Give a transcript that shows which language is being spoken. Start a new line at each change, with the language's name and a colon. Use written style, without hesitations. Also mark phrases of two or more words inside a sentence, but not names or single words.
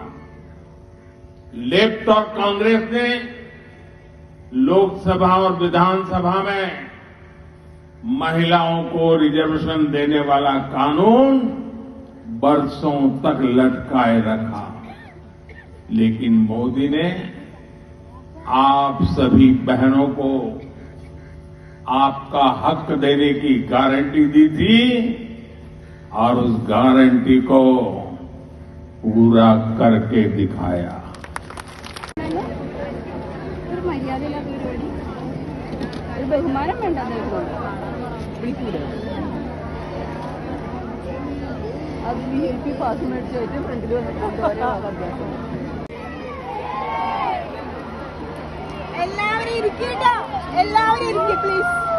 Hindi: लेफ्ट और कांग्रेस ने लोकसभा और विधानसभा में महिलाओं को रिजर्वेशन देने वाला कानून बरसों तक लटकाए रखा, लेकिन मोदी ने आप सभी बहनों को आपका हक देने की गारंटी दी थी और उस गारंटी को पूरा करके दिखाया।
Malayalam: ബഹുമാനം വേണ്ട അത്
English: VIP pass
Malayalam: മേടിച്ചു ഫ്രണ്ടിൽ വന്നിട്ട് എല്ലാവരും ഇരിക്കട്ടോ, എല്ലാവരും ഇരിക്കും പ്ലീസ്.